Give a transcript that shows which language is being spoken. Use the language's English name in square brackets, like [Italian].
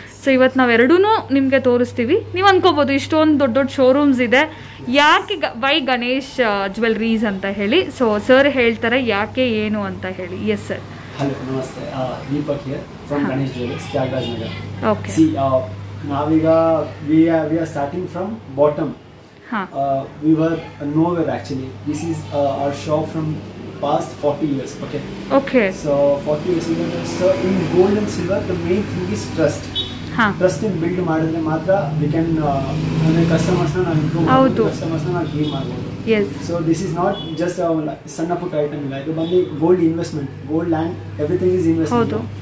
[Kannada] So ಇವತ್ತು ನಾವು ಎರಡೂ ನಿಮಗೆ ತೋರಿಸ್ತೀವಿ. ನೀವು ಅನ್ಕೋಬೋದು ಇಷ್ಟೊಂದು ದೊಡ್ಡ ದೊಡ್ಡ ಶೋರೂಮ್ಸ್ ಇದೆ, ಯಾಕೆ ವೈ ಗಣೇಶ್ ಜ್ಯುವೆಲ್ರೀಸ್ ಅಂತ ಹೇಳಿ. ಸೊ ಸರ್ ಹೇಳ್ತಾರೆ ಯಾಕೆ ಏನು ಅಂತ ಹೇಳಿ. Yes sir. ಹಲೋ, ನಮಸ್ತೆ. [English] Deepak here from Ganesh jewelleries, Tyagaraj Nagar. Okay. ನಾವೀಗ we are starting from bottom. We were nowhere actually. This is our shop from past 40 years. Okay. So 40 years ago, so in gold and silver the main thing is trust. Trust in build [Kannada] ಮಾಡಿದ್ರೆ ಮಾತ್ರ [English] we can [Kannada] ಅಂದ್ರೆ customers ನ ನಾವು improve ಮಾಡಬಹುದು, customers ನ ನಾವು gain ಮಾಡಬಹುದು. [English] Yes. So this is not just a [Kannada] ಸಣ್ಣ ಪುಟ್ಟ ಐಟಮ್ ಇಲ್ಲ, ಇದು ಬಂದು gold investment, gold land, [English] Everything is investment.